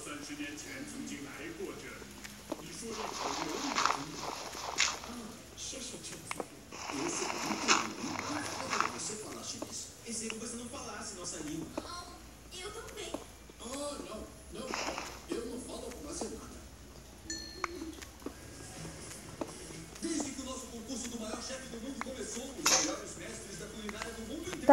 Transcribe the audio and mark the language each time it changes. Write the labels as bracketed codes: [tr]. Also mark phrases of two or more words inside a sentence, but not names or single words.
[zh] 年前曾经来过这里。你说要保留你的风格。谢谢陈子。 [pt] Eu sou muito ruim. Quando você falar chinês, pensei que você não falasse nossa língua. Eu também. Não. Eu não falo quase nada. Desde que o nosso concurso do maior chefe do mundo começou, os melhores mestres da culinária do mundo inteiro.